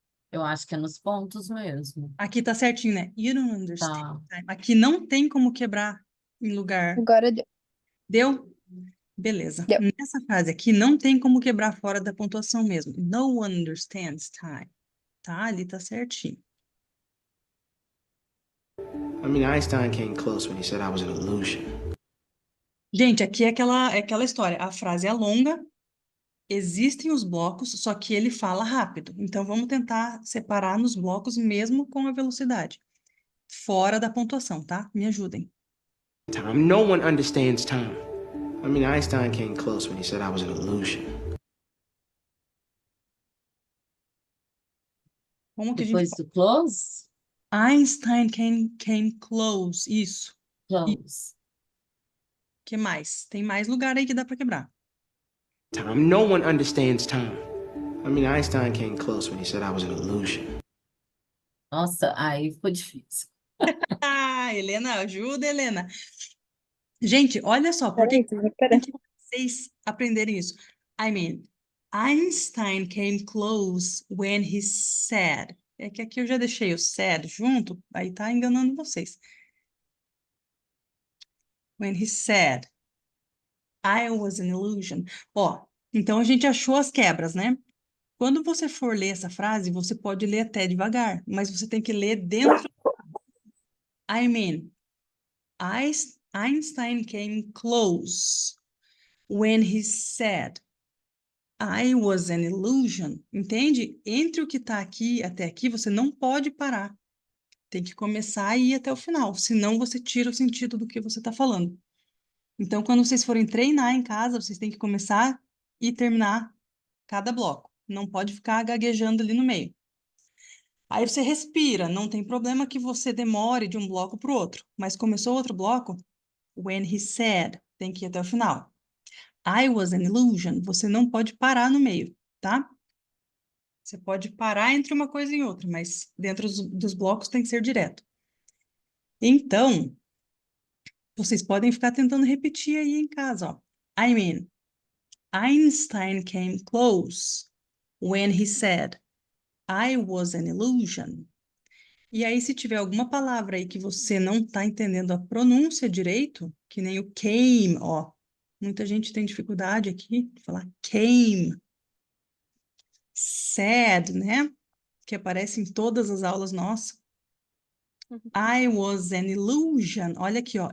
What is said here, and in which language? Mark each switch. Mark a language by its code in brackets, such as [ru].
[pt] Eu acho que é nos pontos mesmo. Aqui tá certinho, né? [en] You don't understand [pt] Tá. [en] time. [pt] Aqui não tem como quebrar em lugar. Agora deu. Deu? Beleza. Deu. Nessa frase aqui não tem como quebrar fora da pontuação mesmo. [en] No one understands time. [pt] Tá? Ali tá certinho. [en] I mean, Einstein came close when he said I was an illusion. [pt] Gente, aqui é aquela história. A frase é longa, Existem os blocos, só que ele fala rápido. Então, vamos tentar separar nos blocos mesmo com a velocidade. Fora da pontuação, tá? Me ajudem. [en] Time. No one understands time. I mean, Einstein came close when he said I was an illusion. [pt] Como que a gente Depois do close? [en] Einstein came close. Isso. Close. [pt] Que mais? Tem mais lugar aí que dá para quebrar. [en] Time. No one understands time. I mean, Einstein came close when he said I was an illusion. [pt] Nossa, aí ficou difícil. Ah, Helena, ajuda, Helena. Gente, olha só, por que Peraí. vocês aprenderem isso? [en] I mean, Einstein came close when he said. [pt] É que aqui eu já deixei o said junto, aí tá enganando vocês. [en] When he said, I was an illusion. [pt] Ó, então a gente achou as quebras, né? Quando você for ler essa frase, você pode ler até devagar, mas você tem que ler dentro. [en] I mean, Einstein came close when he said, I was an illusion. [pt] Entende? Entre o que está aqui até aqui, você não pode parar. Tem que começar e ir até o final, senão você tira o sentido do que você está falando. Então, quando vocês forem treinar em casa, vocês têm que começar e terminar cada bloco. Não pode ficar gaguejando ali no meio. Aí você respira, não tem problema que você demore de um bloco para o outro. Mas começou outro bloco, [en] when he said, [pt] tem que ir até o final. [en] I was an illusion, [pt] você não pode parar no meio, tá? Você pode parar entre uma coisa e outra, mas dentro dos blocos tem que ser direto. Então, vocês podem ficar tentando repetir aí em casa, ó. [en] I mean, Einstein came close when he said, I was an illusion. [pt] E aí, se tiver alguma palavra aí que você não está entendendo a pronúncia direito, que nem o came, ó. Muita gente tem dificuldade aqui de falar came. Said, né? Que aparece em todas as aulas nossas. [en] I was an illusion. [pt] Olha aqui, ó.